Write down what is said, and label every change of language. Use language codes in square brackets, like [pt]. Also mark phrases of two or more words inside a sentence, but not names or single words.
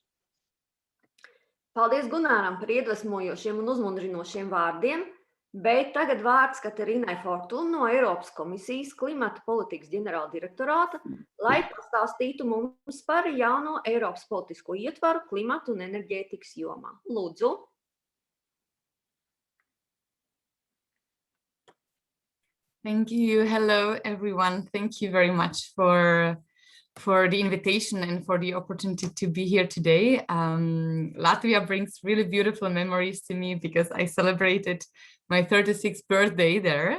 [lv] Paldies Gunāram par iedvesmojošiem un uzmundrinošiem vārdiem, bet tagad vārds Katerinai Fortun no Eiropas komisijas klimata politikas ģenerāla direktorāta, lai pastāstītu mums par jauno Eiropas politisko ietvaru klimatu un enerģētikas jomā. Lūdzu! [en] Thank you. Hello, everyone. Thank you very much for the invitation and for the opportunity to be here today. Latvia brings really beautiful memories to me because I celebrated my 36th birthday there.